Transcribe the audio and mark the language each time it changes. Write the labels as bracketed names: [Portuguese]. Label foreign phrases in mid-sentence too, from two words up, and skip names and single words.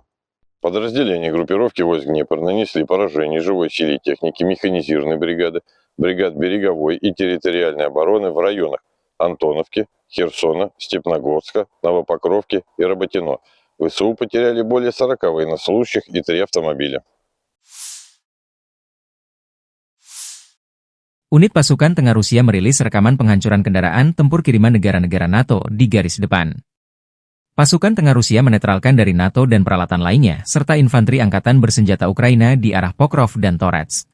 [Russian] Подразделения группировки войск Днепр нанесли поражение живой силе и техники механизированной бригады, бригад береговой и территориальной обороны в районах Антоновки, Херсона, Степногорска, Новопокровки и Работино. ВСУ потеряли более 40 военнослужащих и 3 автомобиля. [Indonesian] Unit pasukan tengah Rusia merilis rekaman penghancuran kendaraan tempur kiriman negara-negara NATO di garis depan. Pasukan tengah Rusia menetralkan dari NATO dan peralatan lainnya, serta infanteri angkatan bersenjata Ukraina di arah Pokrov dan Torets.